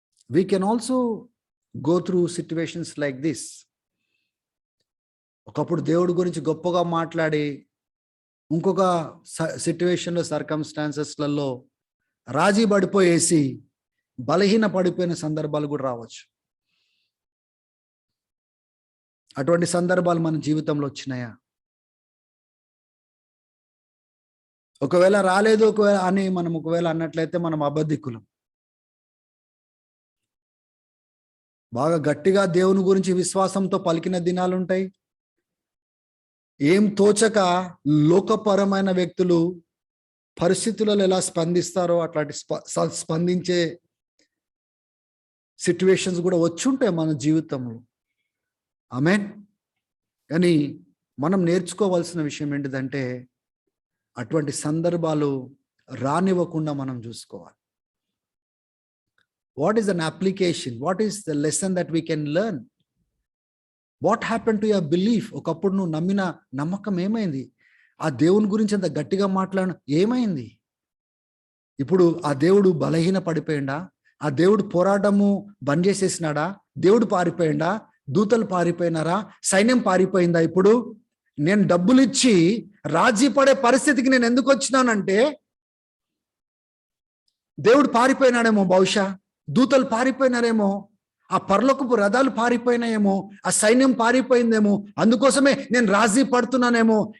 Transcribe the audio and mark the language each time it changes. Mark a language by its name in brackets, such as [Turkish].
[English] We can also go through situations like this. [Telugu] ఒకప్పుడు దేవుడి గురించి గొప్పగా మాట్లాడి ఇంకొక సిట్యువేషన్లో, సర్కమ్స్టాన్సెస్లలో రాజీ పడిపోయేసి బలహీన పడిపోయిన సందర్భాలు కూడా రావచ్చు. అటువంటి సందర్భాలు మన జీవితంలో వచ్చినాయా? ఒకవేళ రాలేదు అని మనం ఒకవేళ అన్నట్లయితే మనం అబద్ధికులం. బాగా గట్టిగా దేవుని గురించి విశ్వాసంతో పలికిన దినాలు ఉంటాయి. ఏం తోచక లోకపరమైన వ్యక్తులు పరిస్థితులలో ఎలా స్పందిస్తారో అట్లాంటి స్పందించే సిట్యువేషన్స్ కూడా వచ్చుంటాయి మన జీవితంలో. ఆమేన్. కానీ మనం నేర్చుకోవాల్సిన విషయం ఏంటిదంటే, అటువంటి సందర్భాలు రానివ్వకుండా మనం చూసుకోవాలి. [English] What is an application? What is the lesson that we can learn? What happened to your belief? [Telugu] ఒకప్పుడు నువ్వు నమ్మిన నమ్మకం ఏమైంది? ఆ దేవుని గురించి అంత గట్టిగా మాట్లాడడం ఏమైంది? ఇప్పుడు ఆ దేవుడు బలహీన పడిపోయిందా? ఆ దేవుడు పోరాటము బంద్ చేసేసినాడా? దేవుడు పారిపోయిందా? దూతలు పారిపోయినారా? సైన్యం పారిపోయిందా? ఇప్పుడు నేను డబ్బులు ఇచ్చి రాజీ పడే పరిస్థితికి నేను ఎందుకు వచ్చినానంటే, దేవుడు పారిపోయినాడేమో, బహుశా దూతలు పారిపోయినారేమో, ఆ పరలోకపు రథాలు పారిపోయినాయేమో, ఆ సైన్యం పారిపోయిందేమో, అందుకోసమే నేను రాజీ పడుతున్నానేమో.